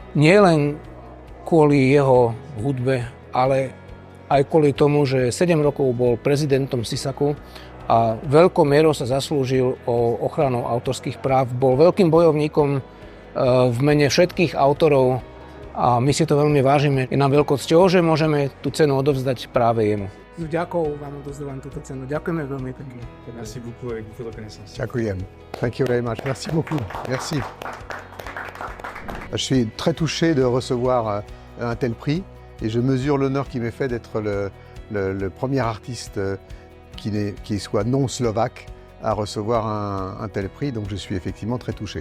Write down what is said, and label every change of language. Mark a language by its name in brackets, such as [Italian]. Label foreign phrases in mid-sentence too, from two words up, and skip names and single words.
[Slovak] Nie len kvôli jeho hudbe, ale aj kvôli tomu, že 7 rokov bol prezidentom SISAKu a veľkou mierou sa zaslúžil o ochranu autorských práv. Bol veľkým bojovníkom v mene všetkých autorov a my si to veľmi vážime. Je nám veľkou cťou, že môžeme tú cenu odovzdať práve jemu. S vďakou vám odovzdávam túto cenu. Ďakujeme veľmi pekne. [French] Merci beaucoup avec beaucoup de reconnaissance. [Slovak] Ďakujem. [English] Thank you very much. [French] Merci beaucoup. Merci. Je suis très touché de recevoir un tel prix et je mesure l'honneur qui m'est fait d'être le premier artiste qui soit non slovaque à recevoir un tel prix, donc je suis effectivement très touché.